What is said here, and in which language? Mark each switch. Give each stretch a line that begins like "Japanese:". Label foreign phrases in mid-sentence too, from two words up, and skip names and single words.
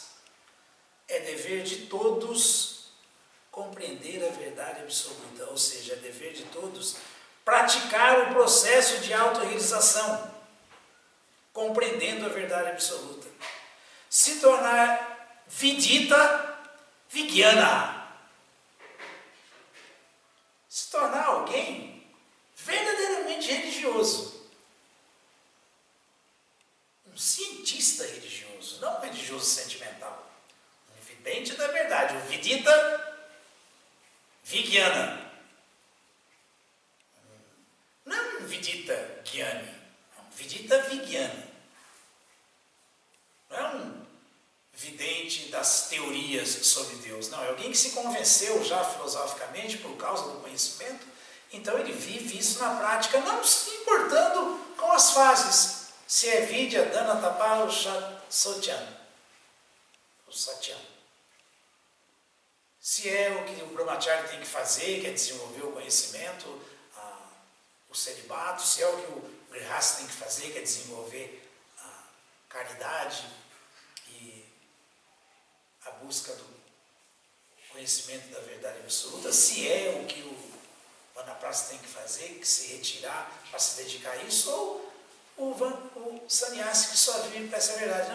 Portuguese: É dever de todos compreender a verdade absoluta, ou seja, é dever de todos praticar o processo de autorrealização, compreendendo a verdade absoluta. Se tornar
Sanskrit: विदित विज्ञान.
Portuguese: Se tornar alguém verdadeiramente religioso. Um cientista religioso, não um religioso sentimental. Um vidente da verdade,
Sanskrit: um विदित विज्ञान.
Portuguese: Não um
Sanskrit: विदित ज्ञानी,
Portuguese: é um
Sanskrit: विदित विज्ञान.
Portuguese: Não é um vidente das teorias sobre Deus, não. É alguém que se convenceu já filosoficamente por causa do conhecimento, então ele vive isso na prática, não se importando com as fases. Se é
Sanskrit: विद्या, दान, तप
Portuguese: ou satyam. Se é o que o brahmachari tem que fazer, que é desenvolver o conhecimento, o celibato, se é o que o grihastha tem que fazer, que é desenvolver a caridade e a busca do conhecimento da verdade absoluta, se é o que o vanaprastha tem que fazer, que se retirar para se dedicar a isso, ou o sannyasi que só vive para essa verdade.